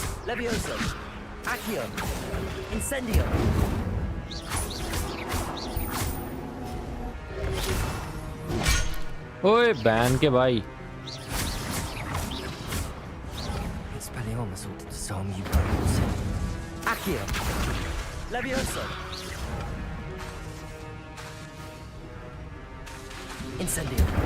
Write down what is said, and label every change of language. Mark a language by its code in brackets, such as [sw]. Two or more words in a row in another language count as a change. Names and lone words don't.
[en] Levioso. Accio. Incendio. [hi] ओए बैन के भाई। [en] Expelliarmus ought to disarm you both. Accio. Levioso. Incendio.